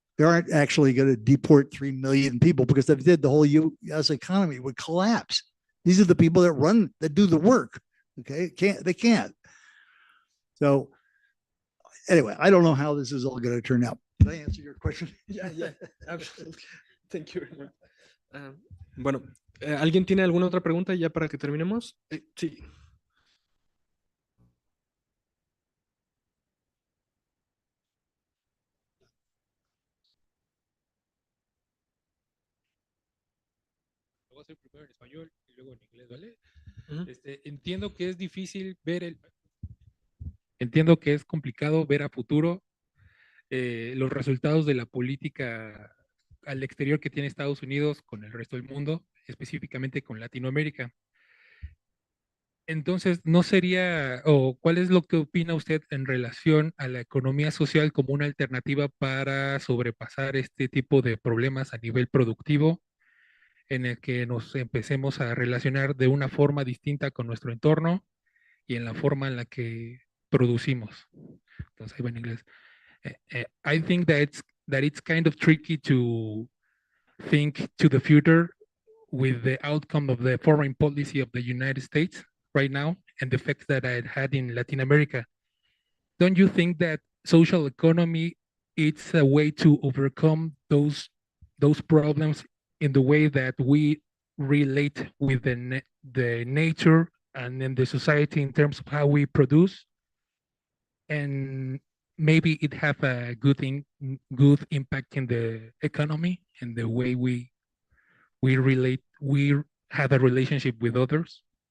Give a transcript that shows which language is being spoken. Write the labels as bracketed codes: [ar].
[en] They aren't actually going to deport 3 million people, because if they did, the whole US economy would collapse. These are the people that do the work. Okay. They can't. So anyway, I don't know how this is all going to turn out. Did I answer your question? Yeah, absolutely. Thank you very much. [es] Bueno, ¿alguien tiene alguna otra pregunta ya para que terminemos? Sí. Lo voy a hacer primero en español y luego en inglés, ¿vale? Entiendo que es difícil entiendo que es complicado ver a futuro los resultados de la política al exterior que tiene Estados Unidos con el resto del mundo, específicamente con Latinoamérica. Entonces, ¿no sería, o cuál es lo que opina usted en relación a la economía social como una alternativa para sobrepasar este tipo de problemas a nivel productivo, en el que nos empecemos a relacionar de una forma distinta con nuestro entorno y en la forma en la que producimos? Entonces, ahí va en inglés. [en] I think that it's kind of tricky to think to the future with the outcome of the foreign policy of the United States right now and the effects that it had in Latin America. Don't you think that social economy it's a way to overcome those problems in the way that we relate with the nature and in the society in terms of how we produce, and maybe it have a good impact in the economy and the way we relate, we have a relationship with others?